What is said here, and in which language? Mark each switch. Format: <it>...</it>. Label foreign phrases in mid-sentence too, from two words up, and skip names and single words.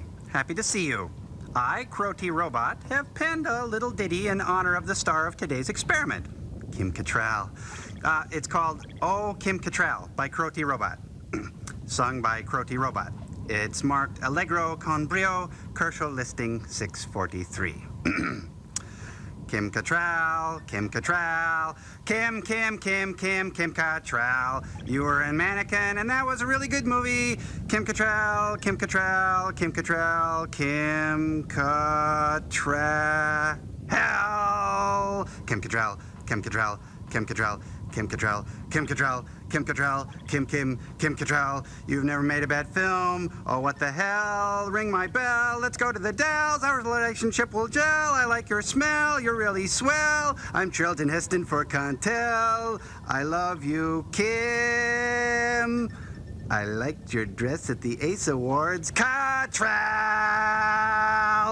<en>Happy to see you. I, Crow T. Robot, have penned a little ditty in honor of the star of today's experiment, Kim Cattrall. It's called Oh, Kim Cattrall by Crow T. Robot. Sung by Crow T. Robot. It's marked</en> <it>Allegro con brio,</it> <en>Kershaw listing 643. Kim Cattrall, Kim Cattrall, Kim Cattrall. You were in Mannequin, and that was a really good movie. Kim Cattrall, Kim Cattrall, Kim Cattrall, Kim Cattrall. Kim Cattrall, Kim Cattrall, Kim Cattrall, Kim Cattrall, Kim Cattrall, Kim Cattrall, Kim Cattrall. You've never made a bad film. Oh, what the hell? Ring my bell. Let's go to the Dells. Our relationship will gel. I like your smell. You're really swell. I'm Charlton Heston for Cantel. I love you, Kim. I liked your dress at the Ace Awards.</en>